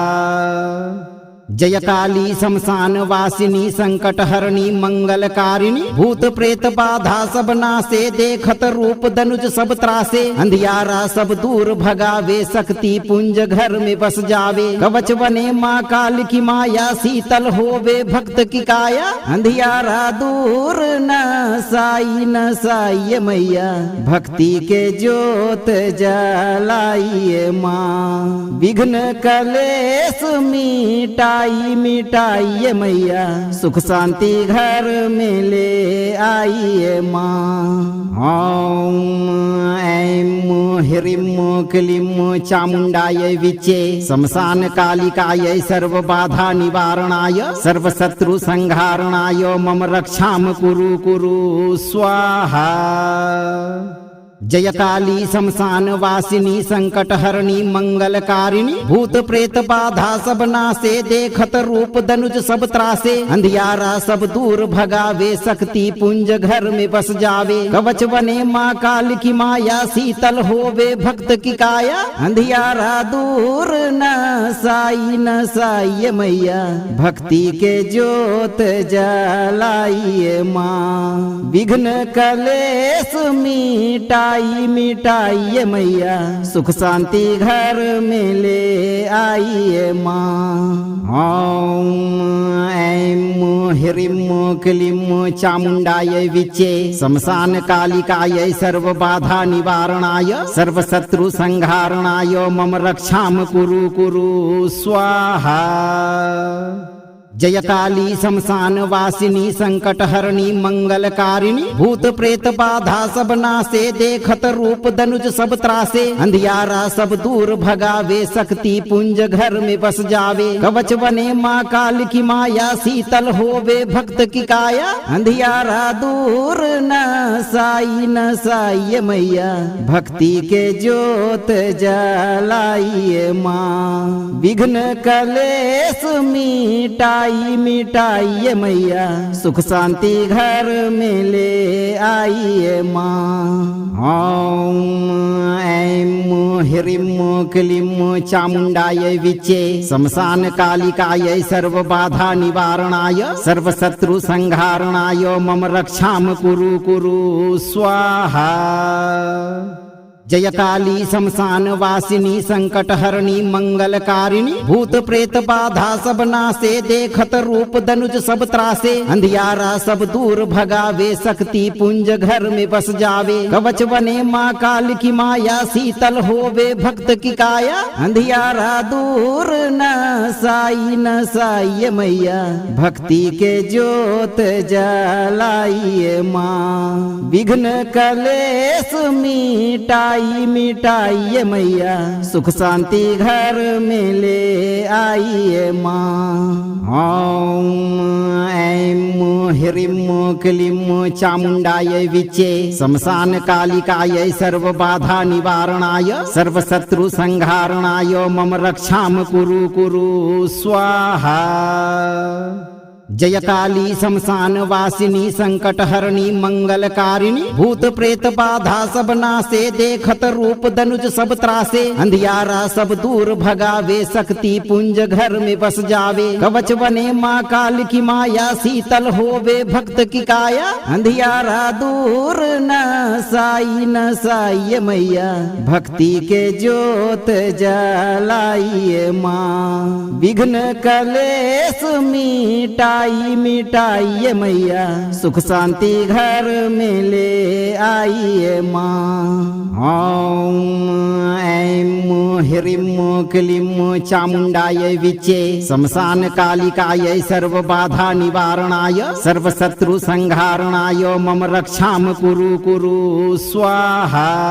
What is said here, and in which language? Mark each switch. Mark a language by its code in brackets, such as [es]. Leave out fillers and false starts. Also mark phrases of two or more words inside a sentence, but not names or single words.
[hi] जय काली शमशान वासिनी संकट हरणी मंगलकारिणी, भूत प्रेत बाधा सब नासे देखत रूप धनुज सब त्रासे, अंधियारा सब दूर भगावे शक्ति पुंज घर में बस जावे, कवच बने माँ काल की माया शीतल होवे भक्त की काया, अंधियारा दूर न साई मैया, भक्ति के ज्योत जलाइए माँ, विघ्न कलेश मिटाइए मिटाइए मैया, सुख शांति घर में ले आइए माँ। [sa] ओम ऐं ह्रीं क्लीं चामुण्डायै विचे शमशान कालिकायै सर्वबाधा निवारणाय सर्वशत्रु संहारणाय मम रक्षां कुरु कुरु स्वाहा। [hi] जय काली शमशान वासिनी संकट हरणी मंगलकारिणी, भूत प्रेत बाधा सब नासे देखत रूप धनुज सब त्रासे, अंधियारा सब दूर भगावे शक्ति पुंज घर में बस जावे, कवच बने माँ काल की माया शीतल होवे भक्त की काया, अंधियारा दूर न साई मैया, भक्ति के ज्योत जलाइए माँ, विघ्न कलेश मिटाइए मिटाइए मैया, सुख शांति घर में ले आइए माँ। [sa] ओम ऐं ह्रीं क्लीं चामुण्डायै विचे शमशान कालिकायै सर्वबाधा निवारणाय सर्वशत्रु संहारणाय मम रक्षां कुरु कुरु स्वाहा। [hi] जय काली शमशान वासिनी संकट हरणी मंगलकारिणी भूत प्रेत बाधा सब नासे देखत रूप धनुज सब त्रासे अंधियारा सब दूर भगावे शक्ति पुंज घर में बस जावे कवच बने माँ काल की माया शीतल होवे भक्त की काया अंधियारा दूर न साई मैया भक्ति के ज्योत जलाइए माँ विघ्न कलेश मिटाइए मैया सुख शांति घर में ले आइए माँ। [sa] ओम ऐं ह्रीं क्लीं चामुंडाय विचे शमशान कालिकाय सर्व बाधा निवारणाय सर्व शत्रु संहारणाय मम रक्षाम कुरु स्वाहा। [hi] जय काली शमशान वासिनी संकट हरणी मंगलकारिणी भूत प्रेत बाधा सब नासे देखत रूप धनुज सब त्रासे अंधियारा सब दूर भगावे शक्ति पुंज घर में बस जावे कवच बने माँ काल की माया शीतल होवे भक्त की काया अंधियारा दूर न साई मैया भक्ति के ज्योत जलाइए माँ विघ्न कलेश मिटाइए मैया सुख शांति घर में ले आइए माँ। [sa] ओम ऐं ह्रीं क्लीं चामुंडाय विचे शमशान कालिकाय सर्व बाधा निवारणाय सर्व शत्रु संहारणाय मम रक्षाम कुरु स्वाहा। [hi] जय काली शमशान वासिनी संकट हरणी मंगलकारिणी भूत प्रेत बाधा सब नासे देखत रूप धनुज सब त्रासे अंधियारा सब दूर भगावे शक्ति पुंज घर में बस जावे कवच बने माँ काल की माया शीतल होवे भक्त की काया अंधियारा दूर न साई मैया भक्ति के ज्योत जलाइए माँ विघ्न कलेश मिटाइए मैया सुख शांति घर में ले आइए माँ। [sa] ओम ऐं ह्रीं क्लीं चामुंडाय विचे शमशान कालिकाय सर्व बाधा निवारणाय सर्व शत्रु संहारणाय मम रक्षाम कुरु स्वाहा।